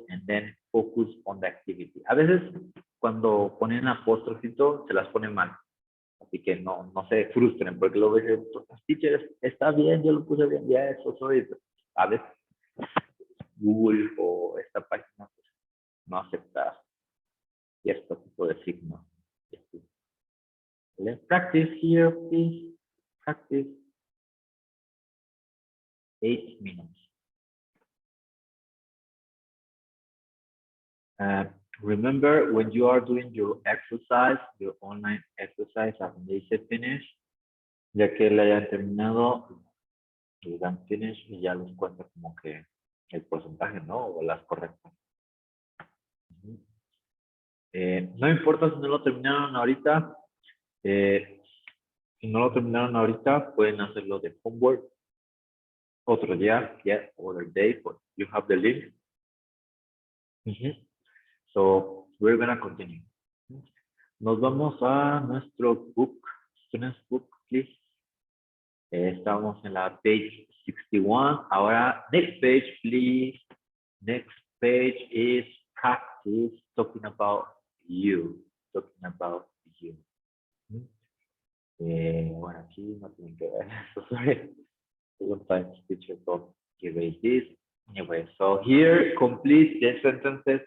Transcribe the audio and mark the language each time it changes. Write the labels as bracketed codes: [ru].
[en] And then focus on the activity. [es] A veces, cuando ponen apóstrofito, se las ponen mal. Así que no se frustren, porque luego dicen, teachers, está bien, yo lo puse bien, ya eso soy. A veces Google o esta página pues, no acepta cierto tipo de signos. [en] Let's practice here, please. Practice. 8 minutes. [es] Remember, when you are doing your exercise, your online exercise, and they say finish, ya que la hayan terminado, le dan finish y ya les cuenta como que el porcentaje, ¿no? O las correctas. No importa si no lo terminaron ahorita. Si no lo terminaron ahorita, pueden hacerlo de homework. [en] Otro día, yeah, other day, but you have the link. So we're gonna continue. Nos vamos a nuestro book, students book, please. [es] Estamos en la page 61. Ahora, next page, please. [en] Next page is practice talking about you. Talking about you. [es] Bueno, aquí no tienen que ver eso. [en] Sorry. Sometimes teachers don't erase this. Anyway, so here, complete the sentences.